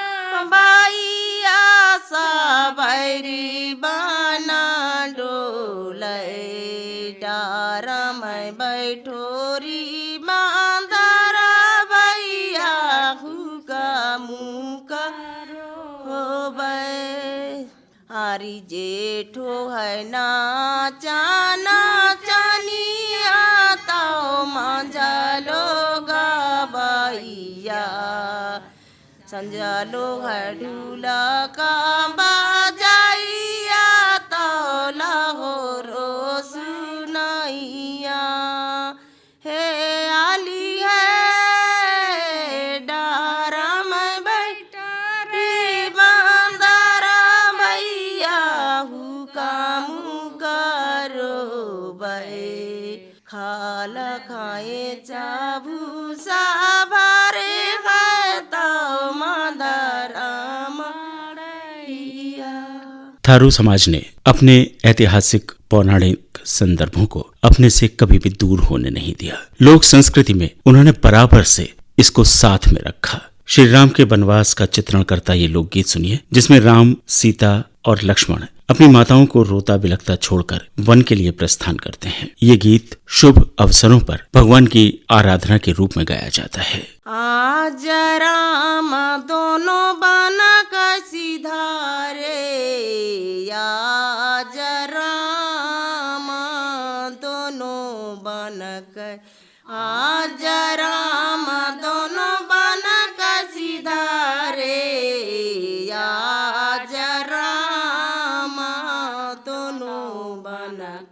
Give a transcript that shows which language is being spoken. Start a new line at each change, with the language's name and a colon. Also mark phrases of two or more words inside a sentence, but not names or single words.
Rana Tharu: बैया सबैरी बना डोलै। डारा में बैठोरी बांदरा भैया हुकम करो बै। आरी जेठो है नाचाना चानिया तो मंझलो गबैया, संजलो है ढूला का बाजैया तो लाहोरो सुनैया। हे आली है डारा में बैठोरी बांदरा भैया हुकम करो बै। खाल खाए चाभूसा भरे है तो मदरा मड़ैया।
Hindi: थारू समाज ने अपने ऐतिहासिक पौराणिक संदर्भों को अपने से कभी भी दूर होने नहीं दिया। लोक संस्कृति में उन्होंने बराबर से इसको साथ में रखा। श्री राम के वनवास का चित्रण करता ये लोकगीत सुनिए, जिसमें राम, सीता और लक्ष्मण अपनी माताओं को रोता बिलखता छोड़कर वन के लिए प्रस्थान करते हैं। ये गीत शुभ अवसरों पर भगवान की आराधना के रूप में गाया जाता है।
Rana Tharu: आज राम दोनों बनक सिधारे, आज राम दोनों बनक, आज राम दोनों बनक सिधारे, आज राम दोनों बनक।